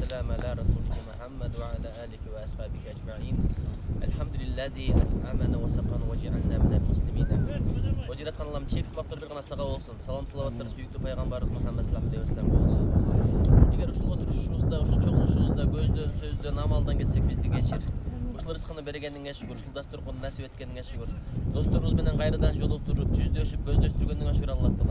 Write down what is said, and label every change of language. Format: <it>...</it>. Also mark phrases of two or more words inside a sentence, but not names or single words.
<ar>على رسوله محمد وعلى آله وأصحابه أجمعين الحمد لله الذي أطعمنا وسقانا وجعلنا من المسلمين</ar> <ky>O Жараткан Аллам чексиз мактоо бир гана сага болсун. Салам салаваттар сүйүктүү пайгамбарыбыз Мухаммад</ky> <ar>صلى الله عليه وسلم</ar> <ky>болсун. Эгер ушул отурушубузда, ушул чогулушубузда көздөн, сөздөн, амалдан кетсек бизди кечир. Ушул рызкыны бергениңе шүгүр, ушул дасторконду насип эткениңе шүгүр. Досторубуз менен кайрадан жолуктуруп, жүздөшүп, көздөштүргөнүңө шүгүр Аллах таала.</ky>